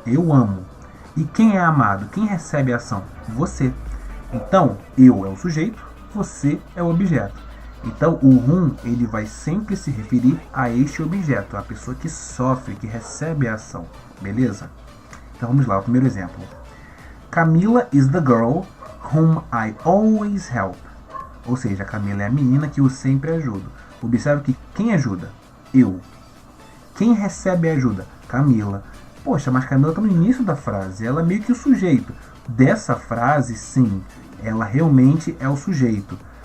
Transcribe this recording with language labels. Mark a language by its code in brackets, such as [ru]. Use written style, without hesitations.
[pt] Eu amo. E quem é amado? Quem recebe a ação? Você. Então, eu é o sujeito, você é o objeto. Então, o whom ele vai sempre se referir a este objeto, a pessoa que sofre, que recebe a ação. Beleza? Então vamos lá, o primeiro exemplo. [en] Camila is the girl whom I always help. [pt] Ou seja, Camila é a menina que eu sempre ajudo. Observe que quem ajuda? Eu. Quem recebe a ajuda? Camila. Poxa, mas Camila está no início da frase. Ela é meio que o sujeito. Dessa frase, sim, ela realmente é o sujeito.